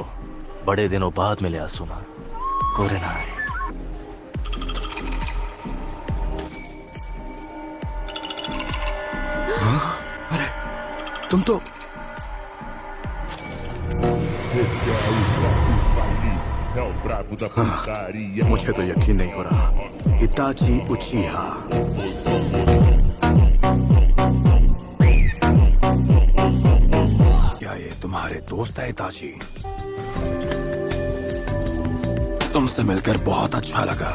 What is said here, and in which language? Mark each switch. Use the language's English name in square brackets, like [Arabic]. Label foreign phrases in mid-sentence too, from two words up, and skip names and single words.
[Hindi] बड़े दिनों बाद मिले आसुमा। कोरेनाई। अरे तुम तो [Portuguese] Esse é o Rock Fali, é o brabo da putaria. [Hindi] मुझे तो यकीन नहीं हो रहा। इताची उचिहा। क्या ये तुम्हारे दोस्त है इताची? तुमसे मिलकर बहुत अच्छा लगा।